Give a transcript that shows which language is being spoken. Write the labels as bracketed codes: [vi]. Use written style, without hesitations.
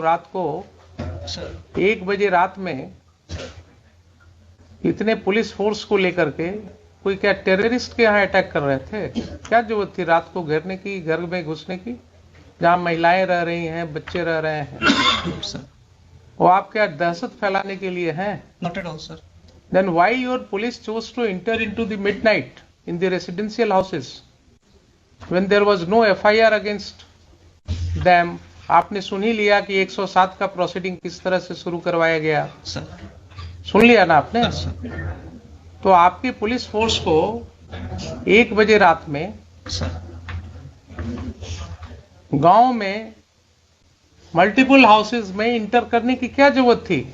[hi] रात को 1 बजे रात में इतने पुलिस फोर्स को लेकर के कोई क्या टेररिस्ट के यहाँ अटैक कर रहे थे? क्या जरूरत थी रात को घेरने की, घर में घुसने की, जहाँ महिलाएं रह रही हैं, बच्चे रह रहे हैं? वो आप क्या दहशत फैलाने के लिए हैं? [en] Not at all, sir. Then why your police chose to enter into the midnight in the residential houses when there was no FIR against them? [hi] आपने सुन ही लिया कि 107 का प्रोसीडिंग किस तरह से शुरू करवाया गया, सर सुन लिया ना आपने? सर। तो आपकी पुलिस फोर्स को 1 बजे रात में गांव में मल्टीपल हाउसेस में इंटर करने की क्या जरूरत थी?